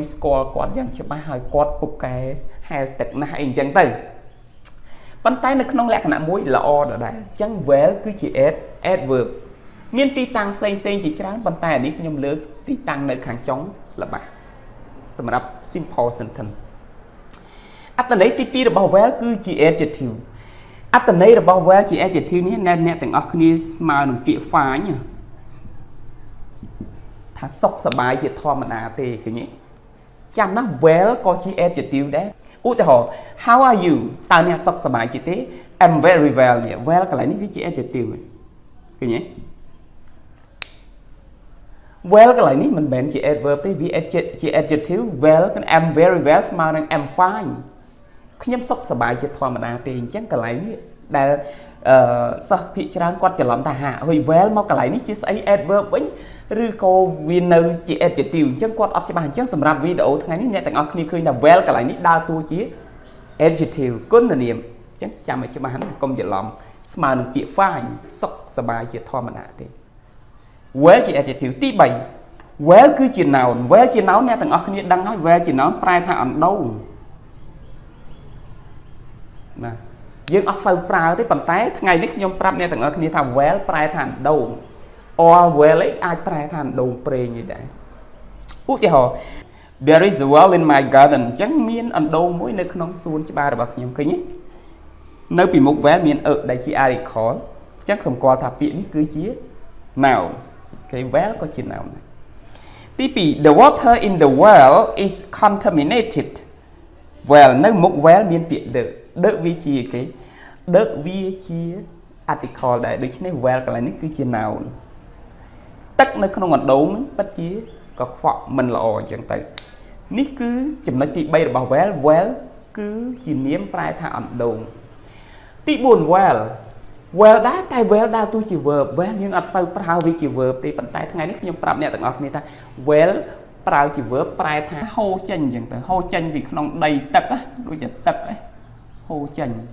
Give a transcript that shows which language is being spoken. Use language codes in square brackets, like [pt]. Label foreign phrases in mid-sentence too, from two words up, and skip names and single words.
[km] ស្គាល់គាត់យ៉ាងច្បាស់ហើយគាត់ពុកកែហែលទឹកណាស់អីអញ្ចឹងទៅប៉ុន្តែនៅក្នុងលក្ខណៈមួយល្អដដែលអញ្ចឹង well គឺជា adverb មានទីតាំងផ្សេងជាច្រើនប៉ុន្តែនេះខ្ញុំលើកទីតាំងនៅខាងចុងល្បះសម្រាប់ [en] simple sentence [km] អត្ថន័យទី2របស់ well គឺជា adjective អត្ថន័យរបស់ well ជា adjective នេះអ្នកទាំងអស់គ្នាស្មើនឹងពាក្យ fine ថាសុខសប្បាយជាធម្មតាទេឃើញទេចាំណា well ក៏ជា adjective ដែរឧទាហរណ៍ [en] how are you [km] តើអ្នកសុខសប្បាយជាទេ [en] I'm very well [km] នេះ well កន្លែងនេះវាជា adjective ឃើញទេ well កន្លែងនេះមិនមែនជា adverb ទេវាជា [en] adjective well I'm very well [km] ស្មើនឹង [en] I'm fine [km] ខ្ញុំសុខសប្បាយជាធម្មតា ទេអញ្ចឹងកន្លែងនេះដែលសិស្សភាគច្រើនគាត់ច្រឡំថាហាហើយ well មកកន្លែងនេះជាស្អី adverb វិញឬក៏វានៅជា adjective អញ្ចឹងគាត់អត់ច្បាស់អញ្ចឹងសម្រាប់វីដេអូថ្ងៃនេះអ្នកទាំងអស់គ្នាឃើញថា well កន្លែងនេះដើរតួជា adjective គុណនាមចឹងចាំឲ្យច្បាស់ណាកុំច្រឡំស្មើនឹងពាក្យ fine សុខសប្បាយជាធម្មតាទេ well ជា adjective ទី3 well គឺជា noun well ជា noun អ្នកទាំងអស់គ្នាដឹងហើយ well ជា noun ប្រែថាអណ្ដូង បាទយើងអត់សូវប្រើទេប៉ុន្តែថ្ងៃនេះខ្ញុំប្រាប់អ្នកទាំងអស់គ្នាថា well ប្រែថាអណ្ដូង [en] or well [km] អាចប្រែថាអណ្ដូងប្រេងនេះដែរឧទាហរណ៍ [en] there is a well in my garden [km] អញ្ចឹងមានអណ្ដូង មួយនៅក្នុងសួនច្បាររបស់ខ្ញុំឃើញទេនៅពីមុខ well មានដែលជា article អញ្ចឹងសម្គាល់ថាពាក្យនេះគឺជា noun គេ well ក៏ជា noun ដែរទី2 [en] the water in the well is contaminated well [km] នៅមុខ well មានពាក្យ the វាជាគេ the វាជា article ដែរដូច្នេះ well កន្លែងនេះ គឺជា noun ទឹកនៅក្នុងអណ្ដូងហ្នឹងពិតជាកខ្វក់មិនល្អអញ្ចឹងទៅនេះគឺចំណុចទី3របស់ [en] well well [km] គឺជានាមប្រែថាអណ្ដូងទី4 well ដែរតែ well ដើរតួជា [en] verb well [km] យើងអត់សូវប្រើវាជា verb ទេប៉ុន្តែថ្ងៃនេះខ្ញុំប្រាប់អ្នកទាំងអស់គ្នាថា well ប្រើជា verb ប្រែថាហូរចេញអញ្ចឹងទៅហូរចេញពីក្នុងដីទឹកដូចជាទឹកហូរចេញ